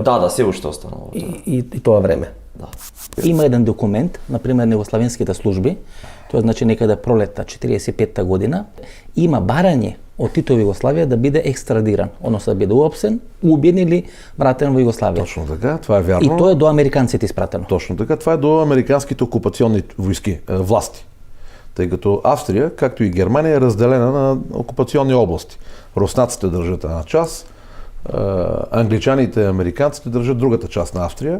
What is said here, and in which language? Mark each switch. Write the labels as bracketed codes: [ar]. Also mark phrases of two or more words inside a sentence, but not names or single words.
[mk] Да, се уште останало. И тоа време. Да. Има еден документ, например на југославенските служби, тоа значи некаде пролетта 45-та година, има барање од Тито во Југославија да биде екстрадиран, односно да биде уапсен, убиен или вратен во Југославија. [bg] Точно така, това е вярно. [mk] И тоа е до американците испратено. [bg] Точно така, това е до американските окупационни войски, власти. Тъй като Австрия, както и Германия, е разделена на окупационни области. Руснаците държат една част, англичаните и американците държат другата част на Австрия.